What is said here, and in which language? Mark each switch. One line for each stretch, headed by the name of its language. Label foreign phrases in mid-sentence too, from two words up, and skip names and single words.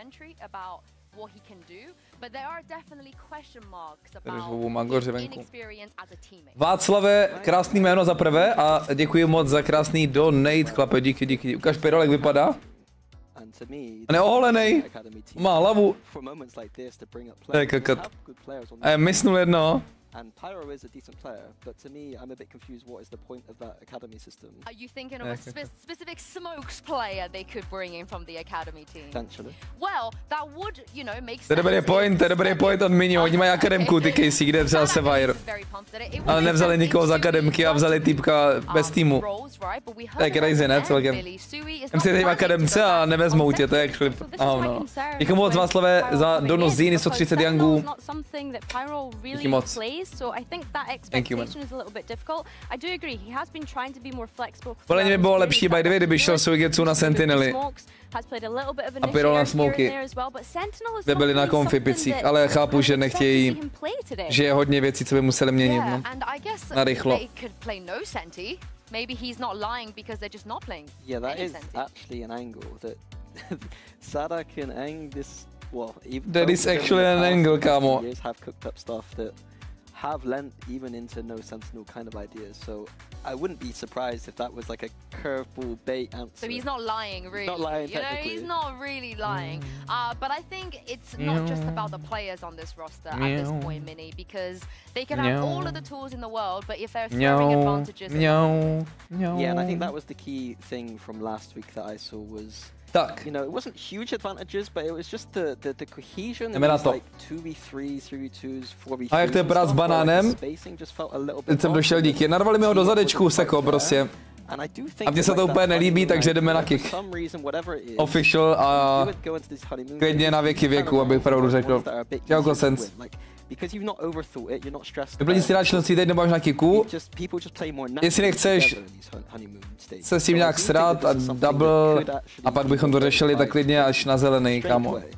Czech: Václave, krásný jméno za prvé a děkuji moc za krásný donate, chlape, díky. Ukaž Pirol, jak vypadá. Neoholenej, má hlavu. To je kakat. A je mysnul jedno.
English: And Pyro is a decent player, but to me, I'm a bit confused. What is the point of that academy system? Are you thinking of a specific smokes player they could bring in from the academy team? Potentially. Well, that would, you know, make sense.
Czech: To je dobrý point od Mini. Oni mají akademku, ty Casey, kde třeba Sevire. Ale nevzali nikoho z akademky a vzali týpka bez týmu. To je crazy, ne, celkem. Jsem si teď v akademce a nevezmou tě, to je actually... no. Díky moc, Václave, za donos Zíny 130 yangů. Díky moc.
English: So I think that expectation is a little bit difficult. I do agree. He has been trying to be more flexible.
Czech: Podle mě by bylo lepší
English: by the way,
Czech: kdyby šel Suigetsu na Sentinely. A Pyro na smoky. Kde byli na konfi picích, ale chápu, že nechtějí, že je hodně věcí, co by museli měnit, no. Na rychlo.
English: Maybe he's not lying because they're just not playing. Yeah, that is actually an angle that Sadak and Eng this that is actually an angle, kámo. Have cooked up stuff that have lent even into no sentinel kind of ideas, so I wouldn't be surprised if that was like a curveball bait answer. So he's not lying, really. He's not lying, you know, he's not really lying. But I think it's not just about the players on this roster at this point, Mini, because they can have all of the tools in the world, but if they're throwing advantages... Yeah, and I think that was the key thing from last week that I saw was...
Czech: Tak.
English: You know, it wasn't huge advantages, but it was just the cohesion. It was like 2v3s, 3v2s, 4v3s.
Czech: A jak to je brát s banánem? Teď jsem došel díky. Narvali mi ho do zadečku, seko, prostě. A mně se to úplně nelíbí, takže jdeme na kick. Official a klidně na věky věku, abych pravdu řekl. Čau, Sense. Vyplnit si rád členství, teď nebáš na Kicku. Jestli nechceš se s tím nějak srát a double a pak bychom to řešili, tak klidně až na zelený, kámo.